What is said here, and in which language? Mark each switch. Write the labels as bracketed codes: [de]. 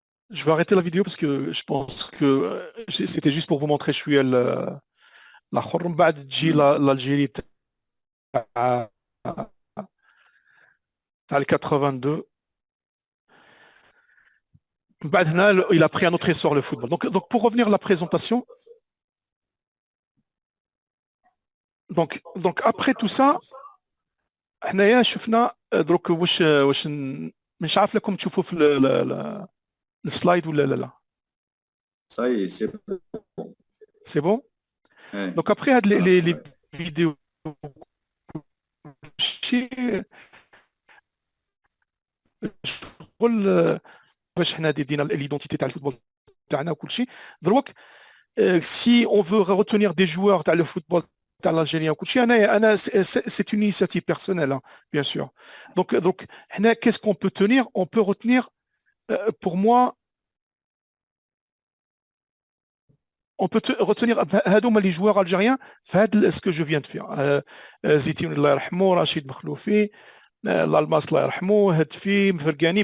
[fr] Je vais arrêter la vidéo parce que je pense que c'était juste pour vous montrer [ar] شويه الاخر. من بعد تجي [fr] l'Algérie تاع 82. [ar] من بعد هنا [fr] il a pris un autre essor le football. Donc pour revenir à la présentation, donc après tout ça [ar] حنايا شفنا دروك واش مش عارف لكم تشوفوا في السلايد ولا لا. [fr] Ça y est, c'est C'est bon? ouais. Donc après [ar] هاد [fr] les vidéos [ar] شغل باش حنا دينا ليدونتيتي تاع الفوتبول تاعنا وكل شيء دروك. [fr] si on veut retenir des joueurs تاع le football تاع l'Algérien [ar] وكل شيء انا [fr] c'est une initiative personnelle hein, bien sûr. Donc [ar] حنا [fr] qu'est-ce qu'on peut tenir? On peut retenir pour moi on peut retenir [ar] هادوما [fr] les joueurs algériens في هاد ce que je viens de faire. [ar] زيتون الله يرحمه, رشيد مخلوفي, l'Almas الله يرحمه, هدفي, مفرقاني.